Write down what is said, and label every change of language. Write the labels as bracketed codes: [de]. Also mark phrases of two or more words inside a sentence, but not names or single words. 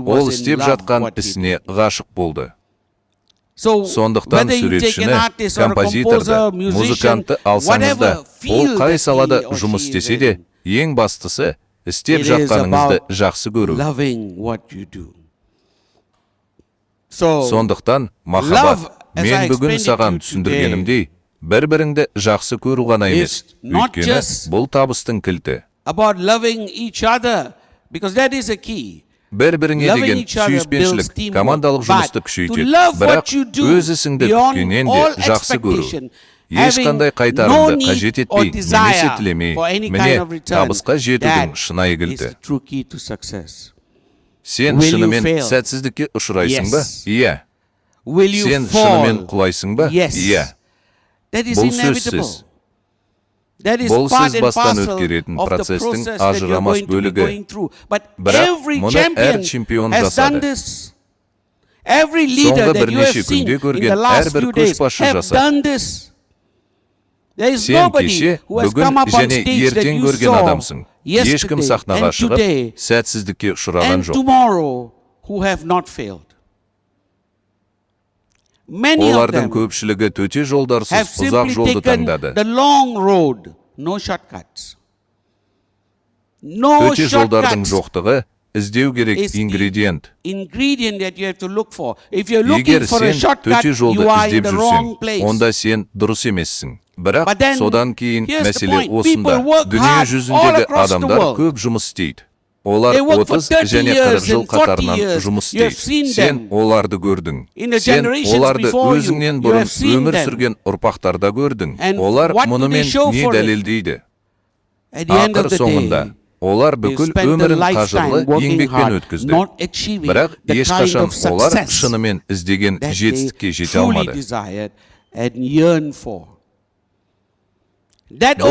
[kk] Ол [en] was in [kk] істеп [en] love [kk] жатқан [en] what he [kk] ісіне [en] did. [kk] ғашық болды. [en] So [kk] Сондықтан [en] whether you take an [kk] суретшіні, [en] artist or a [kk] композиторды, [en] composer, musician, [kk] музыкантты алсаңыз да, [en] whatever [kk] ол [en] field [kk] қай [en] that [kk] салада [en] he or [kk] жұмыс [en] she is [kk] істесе де, [en] in, [kk] ең бастысы істеп [en] it is [kk] жатқаныңызды [en] about [kk] жақсы көру. [en] loving what you do. So [kk] Сондықтан махаббат, [en] love, as I [kk] мен бүгін [en] explained it [kk] саған [en] to you [kk] түсіндіргенімдей, бір-біріңді жақсы көру ғана емес, [en] is not [kk] өйткені [en] just [kk] бұл табыстың кілті. [en] about loving each other, because that is a key. [kk] Бір-біріңе [en] Loving [kk] деген [en] each other builds [kk] сүйіспеншілік, [en] teamwork. [kk] командалық жұмысты [en] But [kk] күшейтеді. [en] to love [kk] Бірақ [en] what you do [kk] өз ісіңді [en] beyond [kk] күткеннен [en] all [kk] де жақсы көру. [en] expectation, [kk] Ешқандай [en] having [kk] қайтарымды [en] no [kk] қажет [en] need or [kk] етпей, немесе [en] desire [kk] тілемей, [en] for any [kk] міне [en] kind of return, [kk] табысқа жетудің [en] that [kk] шынайы [en] is [kk] кілті. [en] the true key to success. [kk] Сен [en] Will you [kk] шынымен [en] fail? [kk] сәтсіздікке ұшырайсың ба? [en] Yes. [kk] Иә. [en] Will you [kk] Сен [en] fall? [kk] шынымен құлайсың ба? [en] Yes. [kk] Иә. [en] That is [kk] Бұл [en] inevitable. [kk] сөзсіз. [en] That is [kk] Бұл [en] part [kk] сіз [en] and [kk] бастан [en] parcel [kk] өткеретін [en] of the [kk] процестің [en] process that you're [kk] ажырамас [en] going to be [kk] бөлігі. [en] going through. But [kk] Бірақ [en] every [kk] мұны әр [en] champion [kk] чемпион [en] has done [kk] жасады. [en] this. Every leader [kk] Соңғы [en] that you have [kk] бірнеше [en] seen [kk] күнде [en] in [kk] көрген [en] the last [kk] әрбір [en] few days [kk] көшбасшы [en] have [kk] жасады. [en] done this. There is [kk] Сен [en] nobody [kk] кеше, [en] who has [kk] бүгін [en] come up on [kk] және [en] stage that [kk] ертең [en] you [kk] көрген [en] saw [kk] адамсың. Ешкім [en] yesterday [kk] сахнаға [en] and [kk] шығып, [en] today [kk] сәтсіздікке ұшыраған [en] and [kk] жоқ. [en] tomorrow who have not failed. Many of [kk] Олардың [en] them [kk] көпшілігі төте жолдарсыз [en] have [kk] ұзақ [en] simply [kk] жолды [en] taken [kk] таңдады. [en] the long road, no shortcuts. No [kk] Төте жолдардың [en] shortcuts [kk] жоқтығы іздеу керек [en] is the [kk] ингредиент. [en] ingredient that you have to look for. If you're looking [kk] Егер [en] for a [kk] сен [en] shortcut, [kk] төте жолды [en] you are in [kk] іздеп [en] the [kk] жүрсең, [en] wrong place. [kk] онда сен дұрыс емессің. Бірақ [en] But then, [kk] содан кейін [en] here's the [kk] мәселе [en] point. [kk] осында. [en] People work [kk] Дүние [en] hard all [kk] жүзіндегі [en] across the [kk] адамдар [en] world. [kk] көп жұмыс істейді. Олар [en] They work for 30 [kk] 30 және 40 [en] years [kk] жыл [en] and 40 [kk] қатарынан [en] years. [kk] жұмыс [en] You have [kk] істейді. [en] seen [kk] Сен [en] them. [kk] оларды көрдің. [en] In the [kk] Сен [en] generations [kk] оларды [en] before you, [kk] өзіңнен [en] you [kk] бұрын [en] have seen [kk] өмір [en] them. [kk] сүрген ұрпақтарда көрдің. [en] And [kk] Олар [en] what do they [kk] мұнымен [en] show [kk] не [en] for it? [kk] дәлелдейді? [en] At the end [kk] Ақыр [en] of the [kk] соңында [en] day, [kk] олар [en] they [kk] бүкіл [en] spend a [kk] өмірін [en] lifetime [kk] қажырлы [en] working [kk] еңбекпен [en] hard, [kk] өткізді. [en] not achieving [kk] Бірақ [en] the kind [kk] ешқашан [en] of [kk] олар [en] success [kk] шынымен іздеген [en] that [kk] жетістікке [en] they [kk] жете [en] truly [kk] алмады. [en] desired and yearn for. That